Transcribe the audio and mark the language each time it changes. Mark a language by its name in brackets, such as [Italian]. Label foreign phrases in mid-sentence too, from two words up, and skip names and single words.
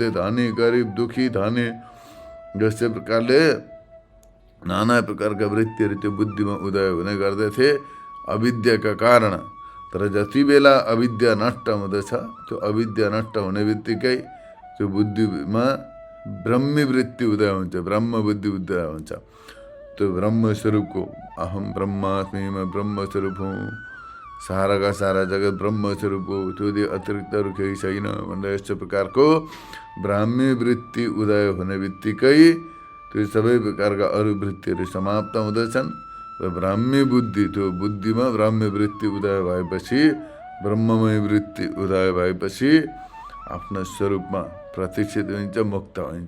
[Nepali] धनी गरिब दुखी धनी, जस्तै प्रकारले नाना प्रकारका वृत्तिहरू त्यो बुद्धिमा उदय हुने गर्दथे अविद्याका कारण। तर जति बेला अविद्या नष्ट हुँदछ, त्यो अविद्या नष्ट हुने बित्तिकै त्यो बुद्धिमा ब्रह्मी वृत्ति उदय हुन्छ, ब्रह्म बुद्धि उदय हुन्छ। त्यो ब्रह्मस्वरूपको [Sanskrit] अहम ब्रह्मास्मि, [Nepali] म ब्रह्मस्वरूप हुँ, साराका सारा जगत ब्रह्मस्वरूप हो, त्यो अतिरिक्त अरू केही छैन भनेर यस्तो प्रकारको ब्राह्मी वृत्ति उदय हुने बित्तिकै त्यो सबै प्रकारका अरू वृत्तिहरू समाप्त हुँदछन् र ब्राह्मी बुद्धि, त्यो बुद्धिमा ब्राह्मी वृत्ति उदय भएपछि, ब्रह्ममय वृत्ति उदय भएपछि आफ्नो स्वरूपमा प्रतिष्ठित हुन्छ, मुक्त हुन्छ।